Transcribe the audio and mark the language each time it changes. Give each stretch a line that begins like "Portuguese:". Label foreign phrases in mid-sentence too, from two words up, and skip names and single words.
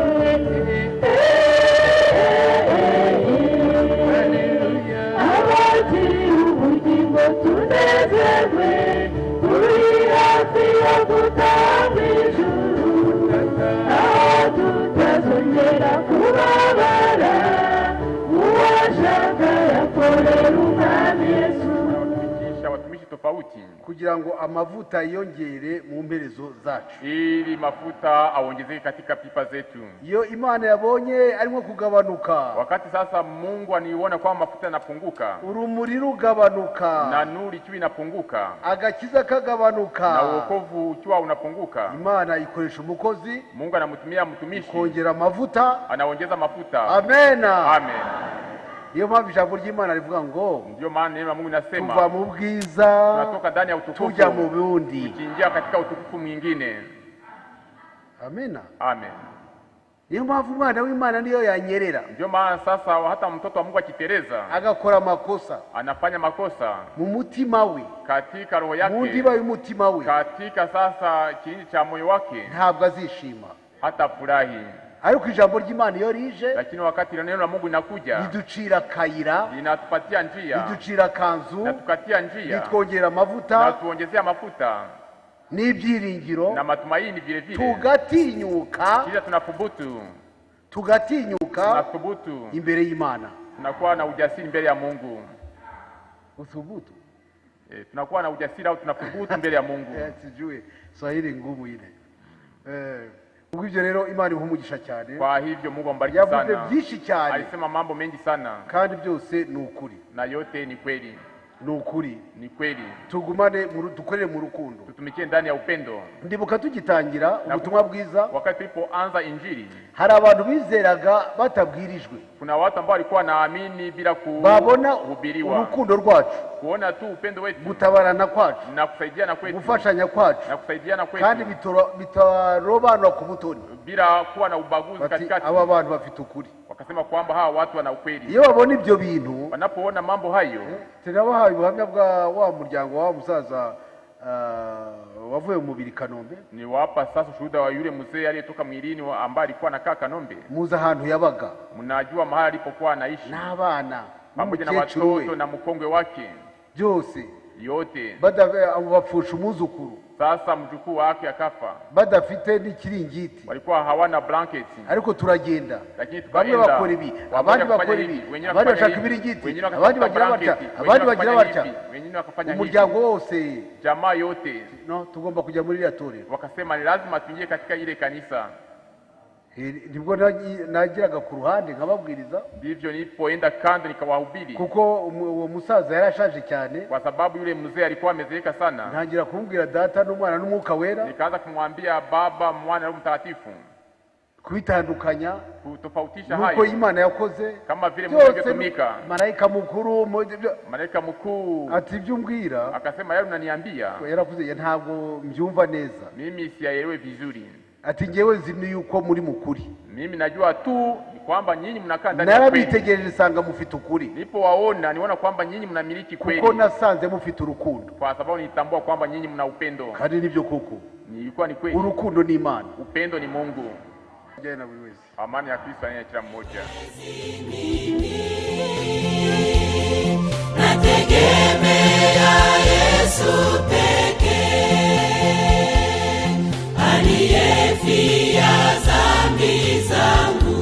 Kinyarwanda: abakiri ubugingo tunezerwe turi hafi yo gutaha mw'ijuru aho tutazongera kubabara uwashaka yakorera umwami Yesu
Swahili: watumishi tofauti
Kinyarwanda: kugira ngo amavuta yiyongere mu mperezo zacu,
Swahili: ili mafuta aongezeke katika pipa zetu.
Kinyarwanda: iyo Imana yabonye arimo kugabanuka,
Swahili: Wakati sasa Mungu aniona kwamba mafuta yanapunguka
Kinyarwanda: urumuri rugabanuka
Swahili: na nuru ikiwa inapunguka
Kinyarwanda: agakiza kagabanuka,
Swahili: na wokovu ukiwa unapunguka,
Kinyarwanda: Imana ikoresha umukozi
Swahili: Mungu anamtumia mtumishi
Kinyarwanda: kongera amavuta.
Swahili: anaongeza mafuta.
Kinyarwanda: Amena.
Swahili: Amen.
Kinyarwanda: Niyo mpamvu ijambo ry'Imana rivuga ngo
Swahili: Ndio maana neno la Mungu linasema
Kinyarwanda: tuva mu bwiza
Swahili: tunatoka ndani ya utukufu
Kinyarwanda: tujya mu bundi.
Swahili: tukiingia katika utukufu mwingine.
Kinyarwanda: Amena.
Swahili: Amen.
Kinyarwanda: Niyo mpamvu umwana w'Imana niyo yanyerera,
Swahili: Ndio maana sasa hata mtoto wa Mungu akitereza
Kinyarwanda: agakora amakosa
Swahili: anafanya makosa
Kinyarwanda: mu mutima we,
Swahili: katika roho
Kinyarwanda: mu
Swahili: yake,
Kinyarwanda: ndiba y'umutima we,
Swahili: katika sasa kiini cha moyo wake,
Kinyarwanda: ntabwo azishima.
Swahili: hata furahi.
Kinyarwanda: Ariko ijambo ry'Imana iyo rije
Swahili: Lakini wakati neno la Mungu linakuja
Kinyarwanda: riducira akayira,
Swahili: linatupatia njia,
Kinyarwanda: riducira kanzu,
Swahili: linatukatia njia,
Kinyarwanda: ritwongera amavuta
Swahili: natuongezea mafuta
Kinyarwanda: n'ibyiringiro,
Swahili: na matumaini vile vile,
Kinyarwanda: tugatinyuka
Swahili: kisha tunathubutu
Kinyarwanda: imbere y'Imana.
Swahili: tunakuwa na ujasiri mbele ya Mungu. Uthubutu Tunakuwa na ujasiri au tunathubutu mbele ya Mungu. sijui Swahili ngumu ile.
Kinyarwanda: Ubwo ibyo rero Imana ihumugisha cyane.
Swahili: Kwa hivyo Mungu ambariki
Kinyarwanda: Yavuze
Swahili: sana.
Kinyarwanda: byinshi cyane
Swahili: Alisema mambo mengi sana
Kinyarwanda: kandi byose ni ukuri.
Swahili: na yote ni kweli.
Kinyarwanda: Ni ukuri.
Swahili: Ni kweli.
Kinyarwanda: Tugumane dukorere mu rukundo.
Swahili: Tutumikie ndani ya upendo.
Kinyarwanda: Ndibuka tugitangira ubutumwa bwiza,
Swahili: Wakati tulipoanza injili,
Kinyarwanda: hari abantu bizeraga batabwirijwe,
Swahili: kuna watu ambao walikuwa naamini bila
Kinyarwanda: babona
Swahili: kuhubiriwa,
Kinyarwanda: urukundo rwacu,
Swahili: kuona tu upendo wetu,
Kinyarwanda: gutabarana kwacu,
Swahili: na kusaidiana kwetu,
Kinyarwanda: gufashanya kwacu,
Swahili: na kusaidiana kwetu,
Kinyarwanda: kandi bitarobanura ku butoni,
Swahili: bila kuwa na ubaguzi katikati.
Kinyarwanda: Aba bantu bafite ukuri.
Swahili: Wakasema kwamba hawa watu wana ukweli.
Kinyarwanda: Iyo babona ibyo bintu,
Swahili: wanapoona mambo hayo,
Kinyarwanda: tunabahaye ubuhamya bwa wa muryango wa musaza wavuye mu mubiri Kanombe.
Swahili: Ni wapa sasa shuhuda wa yule mzee aliyetoka mwilini ambaye alikuwa anakaa Kanombe.
Kinyarwanda: Muza ahantu yabaga,
Swahili: mnajua mahali alipokuwa anaishi,
Kinyarwanda: n'abana
Swahili: pamoja na watoto na mkongwe wake,
Kinyarwanda: byose
Swahili: yote
Kinyarwanda: bapfusha umuzukuru.
Swahili: Sasa mjukuu wake akafa,
Kinyarwanda: badafite n'ikiringiti,
Swahili: walikuwa hawana blanketi.
Kinyarwanda: Ariko turagenda,
Swahili: lakini
Kinyarwanda: bamwe bakora ibi, abandi bakora ibi, abandi bashaka ibiringiti, abandi bagira batya, abandi bagira batya,
Swahili: wengine wakafanya
Kinyarwanda: umuryango wose,
Swahili: jamaa yote,
Kinyarwanda: no tugomba kujya muri iriya torero.
Swahili: Wakasema ni lazima tuingie katika ile kanisa.
Kinyarwanda: nibwo nagiraga ku ruhande nkababwiriza,
Swahili: ndivyo nilipoenda kando nikawahubiri,
Kinyarwanda: kuko uwo musaza yarashaje cyane,
Swahili: kwa sababu yule mzee alikuwa amezeeka sana.
Kinyarwanda: ntangira kumubwira Data n'Umwana n'Umwuka Wera,
Swahili: Nikaanza kumwambia Baba, Mwana na Mtakatifu,
Kinyarwanda: kubitandukanya,
Swahili: kutofautisha
Kinyarwanda: nuko
Swahili: hayo
Kinyarwanda: Imana yakoze,
Swahili: kama vile Mungu alivyotumika.
Kinyarwanda: malaika mukuru
Swahili: Malaika mkuu
Kinyarwanda: ati ibyo umbwira,
Swahili: akasema, yale unaniambia
Kinyarwanda: yaravuze ntabwo mbyumva neza,
Swahili: mimi siyaelewe vizuri,
Kinyarwanda: ati ngewe nzi yuko muri mukuri,
Swahili: mimi najua tu kwamba nyinyi mnakaa ndani ya kweli.
Kinyarwanda: narabitegereje sanga mufite ukuri,
Swahili: Nilipowaona niona kwamba nyinyi mnamiliki kweli,
Kinyarwanda: kuko nasanze mufite urukundo,
Swahili: kwa sababu nilitambua kwamba nyinyi mna upendo.
Kinyarwanda: kandi nibyo kuko
Swahili: Nilikuwa ni kweli,
Kinyarwanda: urukundo ni Imana,
Swahili: upendo ni Mungu. jana buri wese. Amani ya Kristo ni ya kila mmoja. Nategemea Yesu pekee, aliyefia dhambi zangu.